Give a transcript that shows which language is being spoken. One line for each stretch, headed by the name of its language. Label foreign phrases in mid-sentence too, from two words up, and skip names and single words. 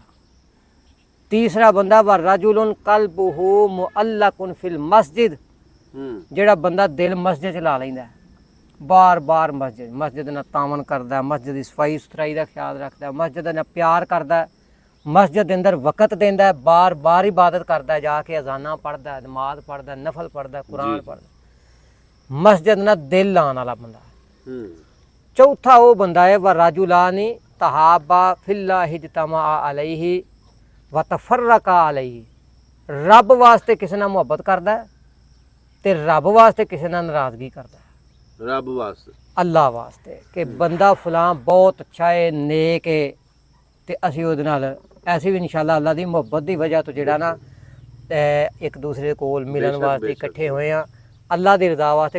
Punjabi: ਤੀਸਰਾ ਬੰਦਾ
Arabic: ورجل قلبه معلق في المسجد,
Punjabi: ਜਿਹੜਾ ਬੰਦਾ ਦਿਲ ਮਸਜਿਦ ਚ ਲਾ ਲੈਂਦਾ, ਬਾਰ ਬਾਰ ਮਸਜਿਦ ਨਾਲ ਤਾਮਨ ਕਰਦਾ, ਮਸਜਿਦ ਦੀ ਸਫਾਈ ਸੁਥਰਾਈ ਦਾ ਖਿਆਲ ਰੱਖਦਾ, ਮਸਜਿਦ ਨਾਲ ਪਿਆਰ ਕਰਦਾ, ਮਸਜਿਦ ਦੇ ਅੰਦਰ ਵਕਤ ਦਿੰਦਾ, ਬਾਰ ਬਾਰ ਇਬਾਦਤ ਕਰਦਾ, ਜਾ ਕੇ ਅਜ਼ਾਨਾਂ ਪੜ੍ਹਦਾ, ਨਮਾਜ਼ ਪੜ੍ਹਦਾ, ਨਫਲ ਪੜ੍ਹਦਾ, ਕੁਰਾਨ ਪੜ੍ਹਦਾ, ਮਸਜਿਦ ਨਾਲ ਦਿਲ ਲਾਉਣ ਵਾਲਾ ਬੰਦਾ। ਚੌਥਾ ਉਹ ਬੰਦਾ ਹੈ
Arabic: ورجلان تحابا في الله اجتمعا عليه وتفرقا عليه,
Punjabi: ਰੱਬ ਵਾਸਤੇ ਕਿਸੇ ਨਾਲ ਮੁਹੱਬਤ ਕਰਦਾ ਹੈ ਤੇ ਰੱਬ ਵਾਸਤੇ ਕਿਸੇ ਨਾਲ ਨਾਰਾਜ਼ਗੀ ਕਰਦਾ ਹੈ, ਰੱਬ ਵਾਸਤੇ ਅੱਲਾਹ ਵਾਸਤੇ ਕਿ ਬੰਦਾ ਫਲਾਂ ਬਹੁਤ ਅੱਛਾ ਹੈ, ਨੇਕ ਹੈ, ਤੇ ਅਸੀਂ ਉਹਦੇ ਨਾਲ ਐਸੀ ਭੀ ਇੰਸ਼ਾਅੱਲਾਹ ਅੱਲਾਹ ਦੀ ਮੁਹੱਬਤ ਦੀ ਵਜ੍ਹਾ ਤੋਂ ਜਿਹੜਾ ਨਾ ਇੱਕ ਦੂਸਰੇ ਕੋਲ ਮਿਲਣ ਵਾਸਤੇ ਇਕੱਠੇ ਹੋਏ ਆ, ਅੱਲਾਹ ਦੀ ਰਜ਼ਾ ਵਾਸਤੇ।